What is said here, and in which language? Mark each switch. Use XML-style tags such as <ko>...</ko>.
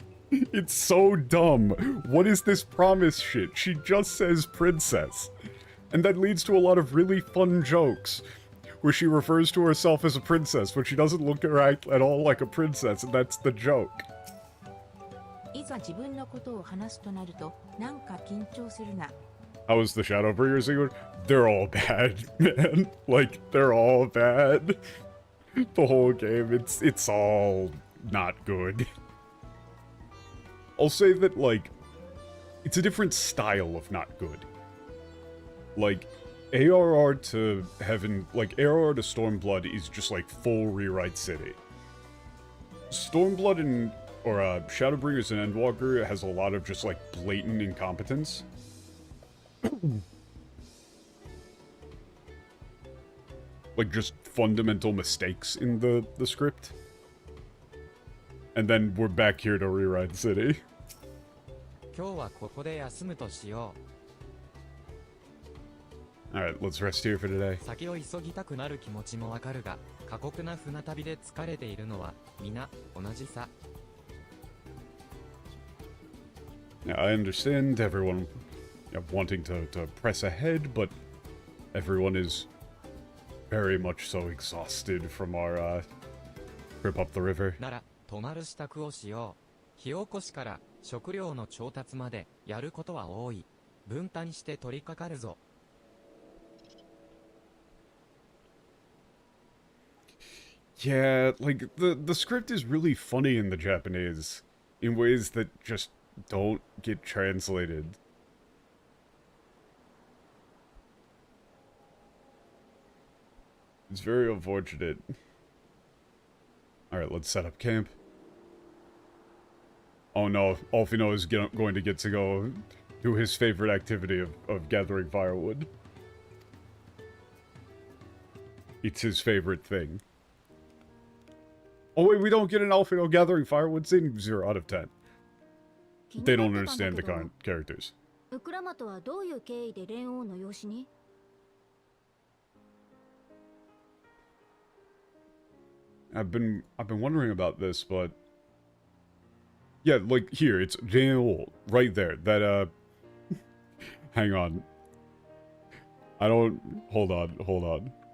<en>It's so dumb. What is this promise shit? She just says princess. And that leads to a lot of really fun jokes, where she refers to herself as a princess, but she doesn't look at all like a princess, and that's the joke.</en> <ja>いざ自分のことを話すとなると、なんか緊張するな。</ja> <en>How is the Shadowbringers English? They're all bad, man. Like, they're all bad. The whole game, it's all not good. I'll say that, like, it's a different style of not good. Like, ARR to Heaven, like, ARR to Stormblood is just, like, full Rewrite City. Stormblood and, or, Shadowbringers and Endwalker has a lot of just, like, blatant incompetence. Like, just fundamental mistakes in the script. And then we're back here to Rewrite City.</en> <ja>今日はここで休むとしよ</ja> <en>Alright, let's rest here for today.</en> <ja>う。先を急ぎたくなる気持ちもわかるが、過酷な船旅で疲れているのは皆同じさ。</ja> <en>Yeah, I understand everyone wanting to press ahead, but everyone is very much so exhausted from our trip up the river.</en> <ja>なら、泊まる支度をしよう。火起こしから食料の調達までやることは多い。分担して取り掛かるぞ。</ja> <en>Yeah, like, the script is really funny in the Japanese, in ways that just don't get translated. It's very unfortunate. Alright, let's set up camp. Oh no, Alfino is going to get to go do his favorite activity of gathering firewood. It's his favorite thing. Oh wait, we don't get an Alfino gathering firewood scene? 0 out of 10. They don't understand the current characters.</en> <ja>ウクラマとはどういう経緯で蓮王の養子に</ja> <en>I've been wondering about this, but yeah, like here, it's Daniel right there. That hang on. Hold on.</en>